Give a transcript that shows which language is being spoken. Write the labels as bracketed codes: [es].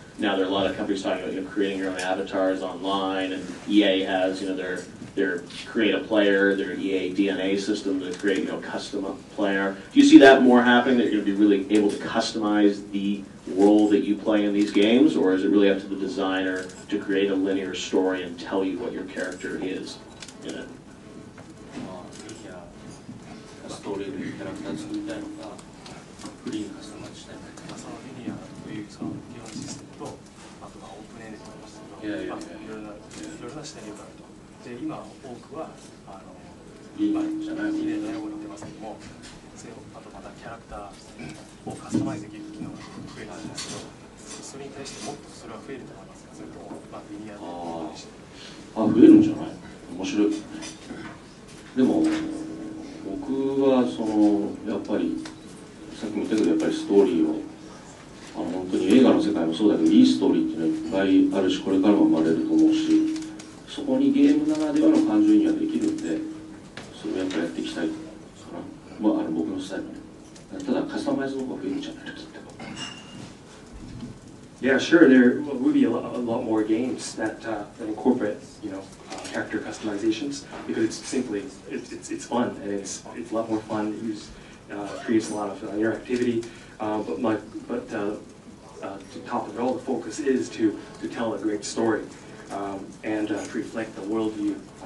[en] Now, there are a lot of companies talking about creating your own avatars online, and EA has their create a player, their EA DNA system to create custom player. Do you see that more happening? That you're going to be really able to customize the role that you play in these games, or is it really up to the designer to create a linear story and tell you what your character is in it? [ja] ストーリーでキャラクター作りたいのか、フリーにカスタマイズしたいのか。そのリニアというその基本システムと、あとオープンエンデドのシステムと、いろいろな視点があると。で、今多くはリニアじゃないリニアの英語に言ってますけども、それをあとまたキャラクターをカスタマイズできる機能が増えたんですけど、それに対してもっとそれは増えると思いますか。それともリニアでして。増えるんじゃない？面白い。でも。僕はやっぱりさっきも言ったけどやっぱりストーリーを本当に映画の世界もそうだけどいいストーリーっていうのはいっぱいあるしこれからも生まれると思うしそこにゲームならではの感情移入はできるんでそれをやっぱりやっていきたいかな、僕のスタイルねただカスタマイズの方が増えるんじゃないのきっと。 [en] Yeah, sure. There will be a lot more games that incorporate, character customizations because it's simply it's fun and it's a lot more fun. It creates a lot of interactivity. But to top of it all, the focus is to tell a great story and to reflect the worldview.